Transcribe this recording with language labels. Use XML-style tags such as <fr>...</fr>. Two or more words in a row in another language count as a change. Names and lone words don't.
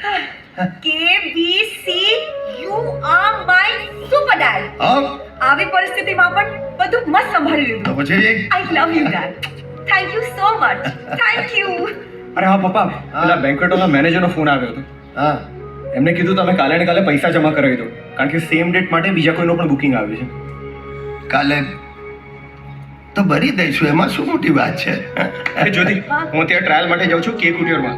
<en>KBC, you are my super dad.</en> <gu>આવી પરિસ્થિતિમાં પણ બધું મસ્ત સંભાળી લીધું. તો પછી</gu> <en>I love you dad. Thank you so much. Thank you.</en> <gu>અરે હા પપ્પા, પેલા બેન્ક્વેટોના મેનેજરનો ફોન આવ્યો હતો. હા એમને કીધું તમે કાલે ને કાલે પૈસા જમા કરાવી દો કારણ કે</gu> <en>same date</en> <gu>માટે બીજા કોઈનો પણ બુકિંગ આવ્યું છે. કાલે તો ભરી દઈશું એમાં શું મોટી વાત છે. જ્યોતિ, હું ત્યાં ટ્રાયલ માટે જાઉં છું કેક કુટિયરમાં.</gu>